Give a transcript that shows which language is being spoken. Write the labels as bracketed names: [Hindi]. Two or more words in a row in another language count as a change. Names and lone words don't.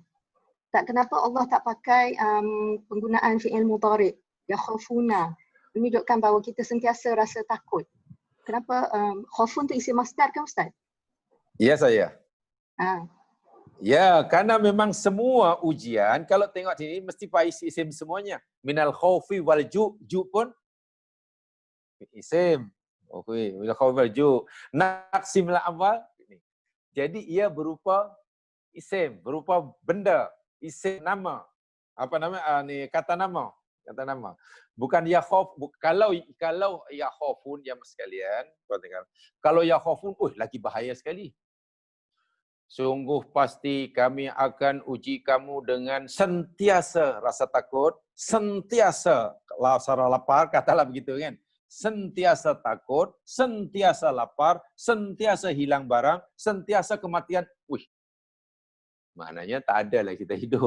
[Malay] Kenapa Allah tak pakai penggunaan [Arabic] fi'il mudhari'? Ya khafuna. [Malay] Menunjukkan bahawa kita sentiasa rasa takut. Kenapa khaufun tu [Arabic] isim masdar [Malay] kan Ustaz? Ya saya. Ya, karena memang semua ujian, kalau tengok sini, mesti pakai isim semuanya. [Arabic] Minal khawfi wal ju' [Malay] pun isim. [Arabic] Okay. Minal khawfi wal ju'. Naqsimul amwal. [Malay] Jadi ia berupa isim, berupa benda, isim nama. Apa nama? Kata nama. Kata nama. Bukan [Arabic] ya khauf. [Malay] Kalau [Arabic] ya khaufun, [Malay] ya sekalian, kalau [Arabic] ya khaufun, [Malay] lagi bahaya sekali. Sungguh pasti kami akan uji kamu dengan sentiasa rasa takut, sentiasa lapar, katalah begitu kan. Sentiasa takut, sentiasa lapar, sentiasa hilang barang, sentiasa kematian. Maknanya tak ada lah kita hidup.